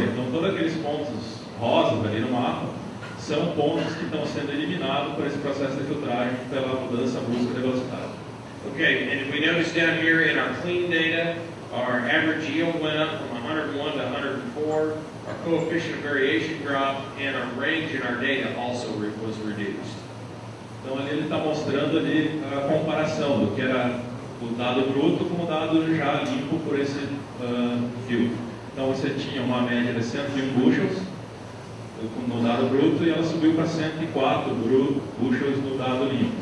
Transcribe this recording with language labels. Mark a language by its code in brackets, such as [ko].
[pt] Então todos aqueles pontos rosas ali no mapa são pontos que estão sendo eliminados por esse processo de filtragem pela mudança brusca de velocidade. [en] Okay, and if we notice down here in our clean data, our average yield went up from 101 to 104, our coefficient of variation dropped, and our range in our data also was reduced. [pt] Então ali ele está mostrando ali a comparação do que era o dado bruto com o dado já limpo por esse filtro. Então você tinha uma média de 101 bushels no dado bruto e ela subiu para 104 bushels no dado limpo.